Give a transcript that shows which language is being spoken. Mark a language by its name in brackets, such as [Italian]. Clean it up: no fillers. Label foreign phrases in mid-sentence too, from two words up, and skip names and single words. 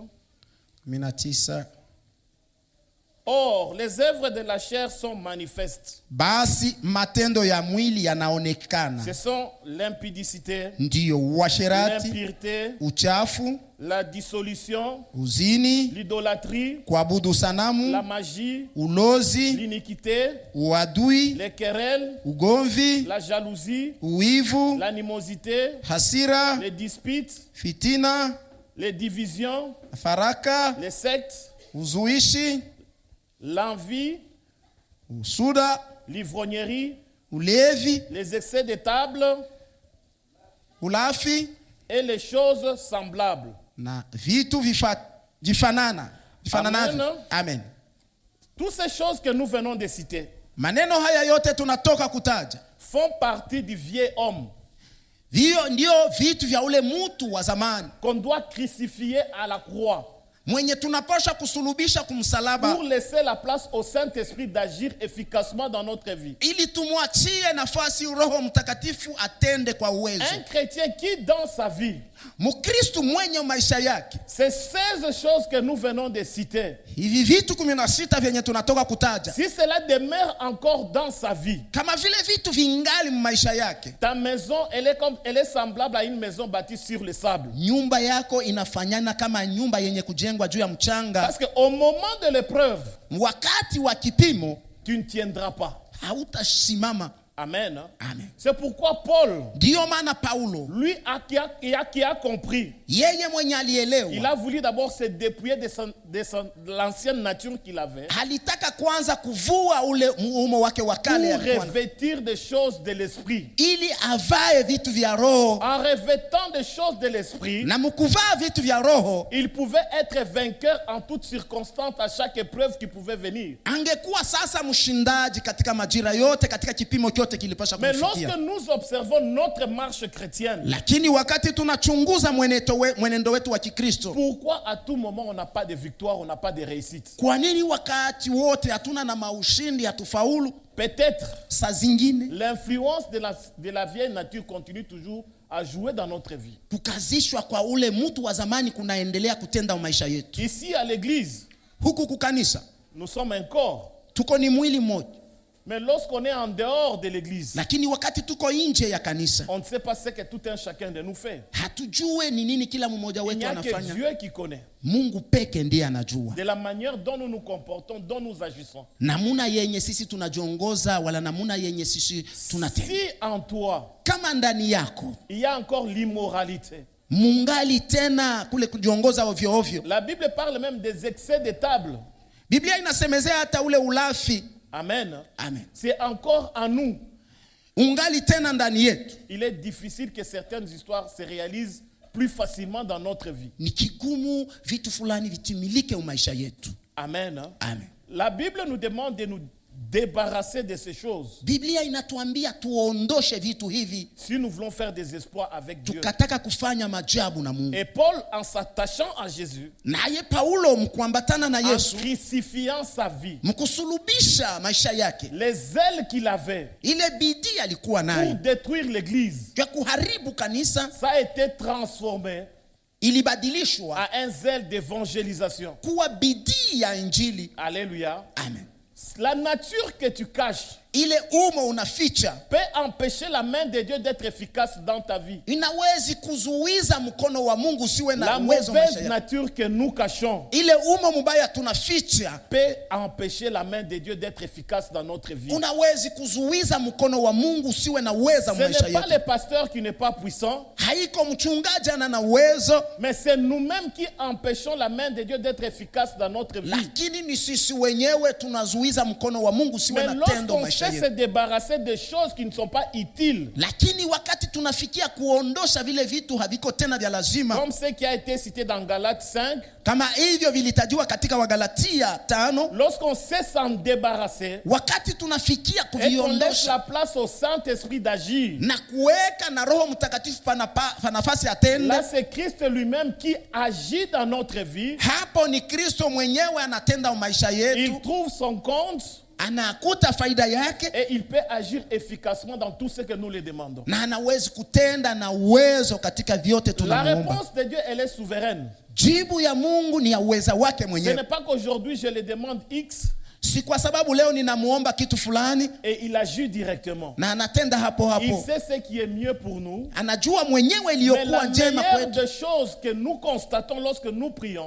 [French] 19. Or, les œuvres de la chair sont manifestes. [Swahili] Basi matendo ya mwili yanaonekana, [French] Ce sont l'impudicité, [Swahili] ndiyo uasherati, [French] l'impureté, [Swahili] uchafu, [French] la dissolution, [Swahili] uzini, [French] l'idolâtrie, [Swahili] kuabudu [French] la [Swahili] sanamu, [French] magie, [Swahili] ulozi, [French] l'iniquité, [Swahili] uadui, [French] les querelles, [Swahili] ugomvi, [French] la jalousie, [Swahili] uivu, [French] l'animosité, [Swahili] hasira, [French] les disputes, [Swahili] fitina, [French] les divisions, [Swahili] faraka, [French] les sectes, [Swahili] uzuishi, [French] l'envie, [Swahili] usuda, [French] l'ivrognerie, [Swahili] ulevi, [French] les excès de table [Swahili] ulafi [French] et les choses semblables. [Swahili] na vitu vifananavyo. Amen. [French] Toutes ces choses que nous venons de citer [Swahili] Maneno haya yote tunatoka kutaja, [French] font partie du vieil homme [Swahili] vio ndio vitu vya ule mtu wa zamani [French] qu'on doit crucifier à la croix [Swahili] mwenye tunapasha kusulubisha kumsalaba, [French] pour laisser la place au Saint-Esprit d'agir efficacement dans notre vie. [Swahili] ili tumwachie nafasi Roho Mtakatifu atende kwa uwezo. [French] Un chrétien qui dans sa vie, [Swahili] Mkristo mwenye maisha yake, [French] ces 16 choses que nous venons de citer, [Swahili] hivi vitu 16 vyenye tunatoka kutaja, [French] si cela demeure encore dans sa vie, [Swahili] kama vile vitu vingali maisha yake, [French] ta maison elle est semblable à une maison bâtie sur le sable. [Swahili] nyumba yako inafanyana kama nyumba yenye kujengwa juu ya mchanga. [French] Parce qu'au moment de l'épreuve, [Swahili] Wakati wa kipimo [French] tu ne tiendras pas. [Swahili] hautasimama. Amen. Amen. [French] C'est pourquoi Paul, [Swahili] Ndiyo maana Paulo, [French] lui, qui a compris, [Swahili] yeye mwenye [French] il [Swahili] alielewa, [French] a voulu d'abord se dépouiller de l'ancienne nature qu'il avait [Swahili] alitaka kwanza kuvua ule muumo wake wa kale [French] pour [Swahili] alikuwa, [French] revêtir des choses de l'esprit. [Swahili] ili avae vitu vya roho, [French] En revêtant des choses de l'esprit, [Swahili] na mkuvaa vitu vya roho [French] il pouvait être vainqueur en toutes circonstances à chaque épreuve qui pouvait venir. [Swahili] angekuwa sasa mshindaji katika majira yote, katika kipimo kyote kilipasha [French] Mais [Swahili] kumfikia. [French] lorsque nous observons notre marche chrétienne, [Swahili] Lakini wakati tunachunguza mwenendo wetu wa Kikristo, [French] pourquoi à tout moment on n'a pas de victoire, on n'a pas de réussite? [Swahili] kwa nini wakati wote hatuna na maushindi, hatufaulu? [French] Peut-être [Swahili] Saa zingine [French] l'influence de la vieille nature continue toujours à jouer dans notre vie. [Swahili] kukazishwa kwa ule mtu wa zamani kunaendelea kutenda maisha yetu. [French] Ici à l'église, [Swahili] Huku kukanisa [French] nous sommes un corps. [Swahili] tuko ni mwili mmoja, [French] Mais lorsqu'on est en dehors de l'église, [Swahili] lakini wakati tuko nje ya kanisa [French] on ne sait pas ce que tout un chacun de nous fait. [Swahili] hatujue ni nini kila mmoja [French] Il [Swahili] wetu [French] n'y a que [Swahili] anafanya. [French] Dieu qui connaît. [Swahili] Mungu peke ndiye anajua [French] De la manière dont nous nous comportons, dont nous agissons. [Swahili] namuna yenye sisi tunajiongoza, wala namuna yenye sisi tunatenda. [French] Si en toi, [Swahili] Kama ndani yako [French] il y a encore l'immoralité. [Swahili] mungali tena kule kujiongoza ovyo ovyo, [French] La Bible parle même des excès de table. [Swahili] Biblia inasemezea hata ule ulafi. Amen. Amen. [French] C'est encore en nous. [Swahili] Ungali tena ndani yetu. [French] Il est difficile que certaines histoires se réalisent plus facilement dans notre vie. [Swahili] Ni kigumu vitu fulani vitimilike maisha yetu. Amen. Amen. [French] La Bible nous demande de nous débarrasser de ces choses. [Swahili] Biblia inatuambia tuondoshe vitu hivi [French] Si nous voulons faire des espoirs avec Dieu. [Swahili] tukataka kufanya majabu na Mungu. [French] Et Paul, en s'attachant à Jésus, [Swahili] Naye Paulo mkuambatana na [French] en [Swahili] Yesu, [French] crucifiant sa vie, [Swahili] mkusulubisha maisha yake, [French] les ailes qu'il avait [Swahili] ile bidii alikuwa [French] pour [Swahili] nayo [French] détruire l'église, [Swahili] ya kuharibu kanisa [French] ça a été transformé [Swahili] ilibadilishwa [French] à un zèle d'évangélisation. [Swahili] kuwa bidii ya Injili. [French] Alléluia. Amen. La nature que tu caches [Swahili] Ile umo unaficha [French] peut empêcher la main de Dieu d'être efficace dans ta vie. [Swahili] inawezi kuzuiza mkono wa Mungu usiwe na [French] La [Swahili] uwezo maisha [French] mauvaise [Swahili] yako. [French] nature que nous cachons [Swahili] Ile umo mubaya tunaficha [French] peut empêcher la main de Dieu d'être efficace dans notre vie. [Swahili] unawezi kuzuiza mkono wa Mungu usiwe na uwezo [French] Ce [Swahili] maisha [French] n'est pas [Swahili] yetu. [French] le pasteur qui n'est pas puissant, [Swahili] Haiko mchungaji ana na uwezo, [French] mais c'est nous-mêmes qui empêchons la main de Dieu d'être efficace dans notre vie. [Swahili] lakini ni sisi wenyewe tunazuiza mkono wa Mungu usiwe [French] Mais [Swahili] na tendo [French] lorsqu'on [Swahili] maisha [French] sait se [Swahili] yetu. [French] débarrasser des choses qui ne sont pas utiles, [Swahili] Lakini wakati tunafikia kuondosha vile vitu haviko tena vya lazima, [French] comme ce qui a été cité dans Galates 5, [Swahili] kama hivyo vilitajiwa katika Wagalatia 5, [French] lorsqu'on sait s'en débarrasser [Swahili] wakati tunafikia [French] et qu'on laisse [Swahili] kuviondosha [French] la place au Saint-Esprit d'agir, [Swahili] na kuweka na Roho Mtakatifu pana nafasi atende, [French] là c'est Christ lui-même qui agit dans notre vie. [Swahili] hapo ni Kristo mwenyewe anatenda maisha [French] Il [Swahili] yetu, [French] trouve son compte [Swahili] anakuta faida yake [French] et il peut agir efficacement dans tout ce que nous lui demandons. [Swahili] na anawezi kutenda na uwezo katika vyote [French] La [Swahili] tunamuomba. [French] réponse de Dieu, elle est souveraine. [Swahili] Jibu ya Mungu ni ya uweza wake [French] Ce [Swahili] mwenyewe. [French] n'est pas qu'aujourd'hui je le demande X [Swahili] Si kwa sababu leo ninamuomba kitu fulani [French] et il agit directement. [Swahili] na anatenda hapo [French] Il [Swahili] hapo. [French] sait ce qui est mieux pour nous. [Swahili] Anajua mwenyewe [French] Mais [Swahili] iliyokuwa [French] la [Swahili] njema [French] meilleure [Swahili] kwetu. [French] des choses que nous constatons lorsque nous prions,